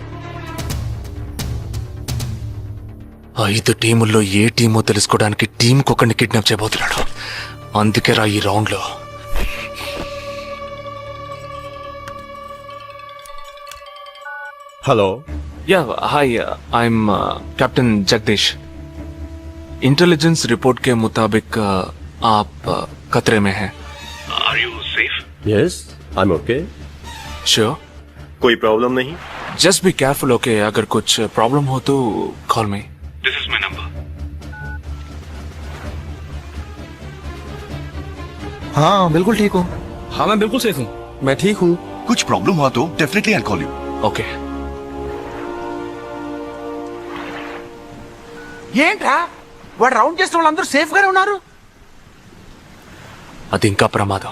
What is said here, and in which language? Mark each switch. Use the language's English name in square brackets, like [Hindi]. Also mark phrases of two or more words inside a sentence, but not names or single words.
[Telugu] 5 టీముల్లో ఏ టీమో తెలుసుకోవడానికి టీంకొకరిని కిడ్నాప్ చేయబోతున్నాడు. అందుకే రా ఈ రౌండ్ లో. [English] Hello. Yeah, hi. I'm Captain Jagdish. intelligence report [Hindi] के मुताबिक आप खतरे में हैं. Yes, [English] I am okay. [Hindi] श्योर, कोई प्रॉब्लम नहीं? [English] just be careful, okay? [Hindi] अगर कुछ प्रॉब्लम हो तो [English] call me, this is my number. [Hindi] हाँ बिल्कुल ठीक हूँ। हाँ मैं बिल्कुल सेफ हूँ। मैं ठीक हूँ। कुछ प्रॉब्लम हुआ तो [English] definitely I call you. [Telugu] ఓకే, ఏంట్రా వాడు రౌండ్ చేసిన వాళ్ళందరూ సేఫ్ గానే ఉన్నారు? అది ఇంకా ప్రమాదం.